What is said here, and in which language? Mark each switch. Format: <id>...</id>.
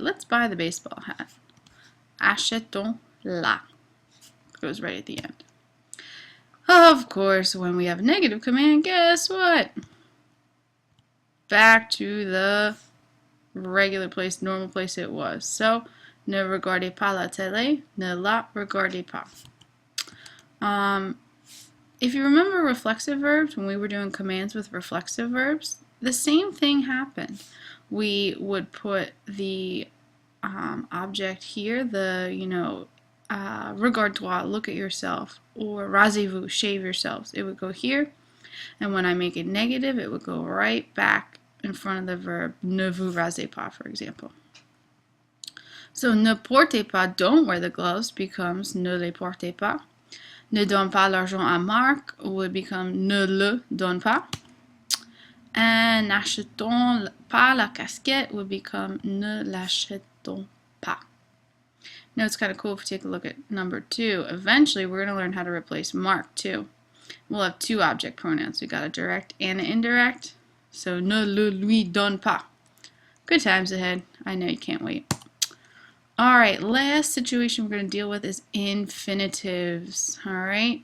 <en>Let's buy the baseball hat.</en> <fr>Achetons-la.</fr> <en>Goes right at the end. Of course, when we have a negative command, guess what? Back to the regular place, normal place it was.</en> <fr>So, ne regardez pas la télé, ne la regardez pas.</fr> <en>If you remember reflexive verbs, when we were doing commands with reflexive verbs, the same thing happened. We would put the object here, the,</en> <fr>regarde-toi,</fr> <en>look at yourself, or</en> <fr>rasez-vous,</fr> <en>shave yourselves. It would go here, and when I make it negative, it would go right back in front of the verb</en> <fr>ne vous rasez pas,</fr> <en>for example.</en> <fr>So ne portez pas,</fr> <en>don't wear the gloves, becomes</en> <fr>ne les portez pas. Ne donne pas l'argent à Marc</fr> <en>would become</en> <fr>ne le donne pas. And n'achetons pas la casquette</fr> <en>would become</en> <fr>ne l'achetons pas.</fr> <en>Now it's kind of cool if we take a look at number 2. Eventually we're going to learn how to replace Mark too. We'll have 2 object pronouns. We got a direct and an indirect. So</en> <fr>ne le lui donne pas.</fr> <en>Good times ahead. I know you can't wait. Alright, last situation we're going to deal with is infinitives. Alright.</en>